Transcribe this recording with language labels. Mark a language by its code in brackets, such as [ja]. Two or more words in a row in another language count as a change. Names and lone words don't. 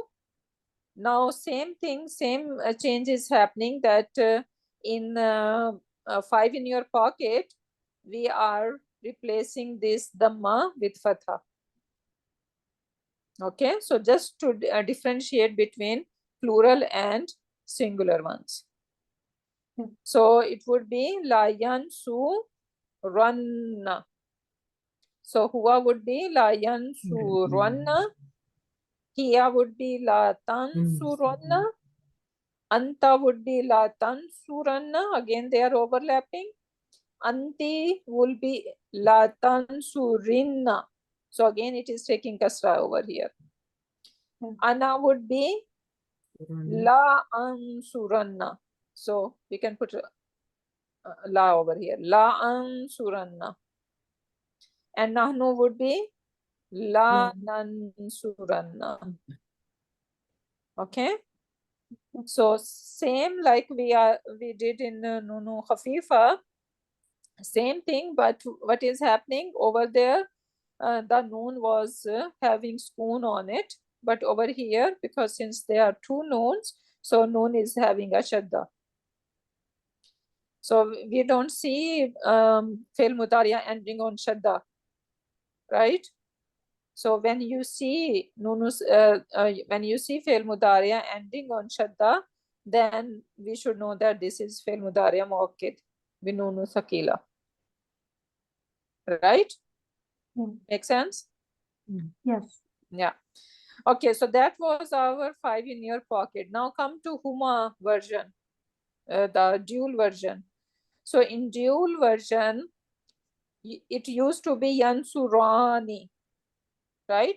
[en] Now same thing, same change is happening, that in 5 in your pocket, we are replacing this dhamma with fatha. Okay, so just to differentiate between plural and singular ones. So it would be [ar] لَيَنْصُرَنَّ. [en] So huwa would be [ar] لَيَنْصُرَنَّ. [en] Hiya would be [ar] لَتَنْصُرَنَّ. [en] Anta would be [ar] لَتَنْصُرَنَّ. [en] Again, they are overlapping. Anti will be [ar] لَتَنْصُرِنَّ. [en] So again, it is taking kasra over here. Ana would be [ar] لَأَنْصُرَنَّ. [en] So we can put la over here. [ar] لَأَنْصُرَنَّ. [en] And nahnu would be [ar] لَنَنْصُرَنَّ. [en] Okay. So same like we did in [ar] نون خفيفة. [en] Same thing, but what is happening over there? The noon was having spoon on it, but over here, because since there are 2 noons, so noon is having a shadda. So we don't see [ar] فعل مضارع [en] ending on shadda, right? So when you see nunus, when you see [ar] فعل مضارع [en] ending on shadda, then we should know that this is [ar] فعل مضارع مؤكد بنون ثقيلة. [en] Right? Make sense? Yes. Yeah. Okay, so that was our 5 in your pocket. Now come to Huma version, the dual version. So in dual version, it used to be Yansurani, right?